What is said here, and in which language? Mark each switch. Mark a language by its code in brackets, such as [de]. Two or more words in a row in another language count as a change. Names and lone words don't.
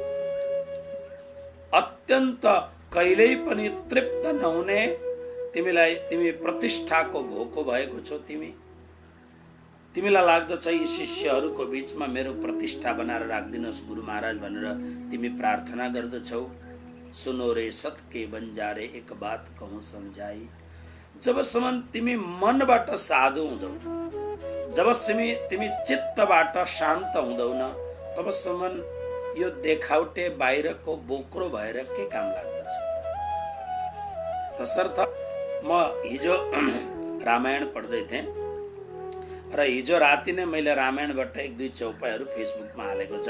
[ne] अत्यन्त कहिल्यै पनि तृप्त नहुने तिमी प्रतिष्ठाको भोको भएको छौ। तिमीलाई लाग्दछ यी शिष्यहरूको बीचमा मेरो प्रतिष्ठा बनाएर राखिदिनुहोस् गुरु महाराज भनेर तिमी प्रार्थना गर्दछौ। [hi] सुनो रे सत के बन्जारे एक बात कहूँ सम्झाई। [ne] जबसम्म तिमी मनबाट साधु हुँदौ, जबसम्म तिमी चित्तबाट शान्त हुँदैन, तबसम्म यो देखाउटे बाहिरको बोक्रो भएर के काम लाग्दछ। तसर्थ म हिजो रामायण पढ्दै थिएँ र हिजो राति नै मैले रामायणबाट 1-2 चौपाईहरू फेसबुकमा हालेको छ।